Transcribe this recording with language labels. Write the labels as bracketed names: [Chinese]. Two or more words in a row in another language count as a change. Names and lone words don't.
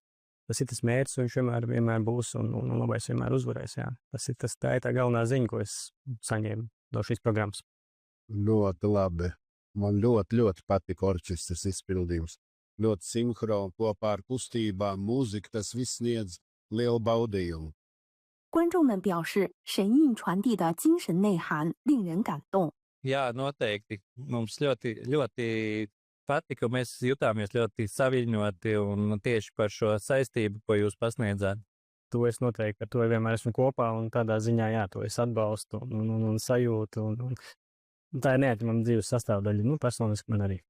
[Latvian] Tas ir tas mērķis, un viņš vienmēr būs, un labais vienmēr uzvarēs. Jā. Tā ir tā galvenā ziņa, ko es saņēmu no šīs programmas. Ļoti labi. Man ļoti patika orķestras izpildījums. Ļoti sinhroni kopā ar kustībām, mūzika, tas viss sniedz lielu baudījumu. [Chinese] 观众们表示，神韵传递的精神内涵令人感动。 [Latvian] Jā, noteikti. Mums ļoti patika, un mēs jutāmies ļoti saviņoti un tieši par šo saistību, ko jūs pasniedzāt. To es noteikti ar to vienmēr esmu kopā, un tādā ziņā, jā, to es atbalstu un sajūtu. Un tā ir neatņemama dzīves sastāvdaļa, personiski man arī.